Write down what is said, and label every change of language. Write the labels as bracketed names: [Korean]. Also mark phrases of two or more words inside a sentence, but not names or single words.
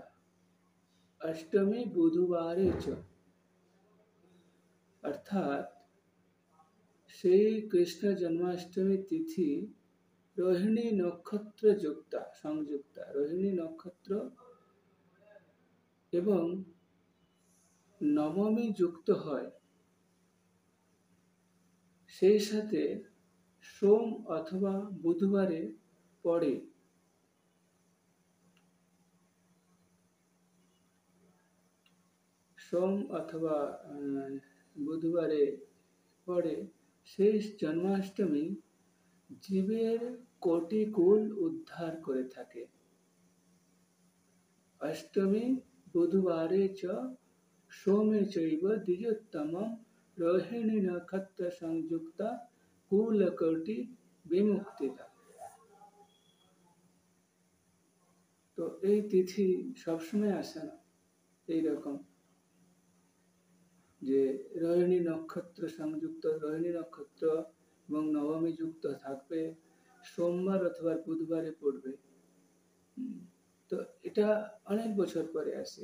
[Sanskrit] अष्टमी बुधवारे च [Hindi] अर्थात श्री कृष्ण जन्माष्टमी तिथि रोहिणी नक्षत्र युक्ता संयुक्ता रोहिणी नक्षत्र एवं नवमी युक्त है [Bangla] সেই সাথে সোম অথবা বুধবারে পড়ে। সোম অথবা বুধবারে পড়ে সেই জন্মাষ্টমী জীবের কোটি কুল উদ্ধার করে থাকে। [Sanskrit] অষ্টমী বুধবারে চ सोमे चैव द्विजोत्तमम् रोहिणी नक्षत्र संयुक्ता कुलकोटि विमुक्तिदा। [Bangla] तो এই তিথি সবসময় আসে না এইরকম যে রোহিণী নক্ষত্র সংযুক্ত রোহিণী নক্ষত্র এবং নবমী যুক্ত থাকবে সোমবার অথবা বুধবারে পড়বে। তো এটা অনেক বছর পরে আসে।